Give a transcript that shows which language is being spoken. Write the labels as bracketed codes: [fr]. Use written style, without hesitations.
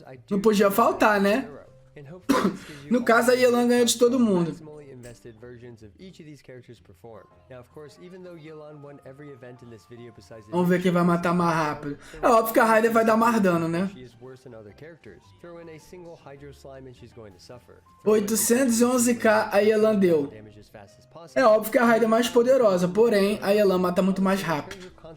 [pt] Não podia faltar, né? No caso, a Yelan ganhou de todo mundo. [en] invested versions of each of these characters perform. Now, of course, even though Yelan won every event in this video besides the [pt] Vamos ver quem vai matar mais rápido. É óbvio que a Raiden vai dar mais dano, né? [en] She is worse than other characters. Throw in a single Hydro Slime and she's going to suffer. [pt] 811k a Yelan deu. [en] Damage as fast as possible. [pt] É óbvio que a Raiden é mais poderosa, porém a Yelan mata muito mais rápido.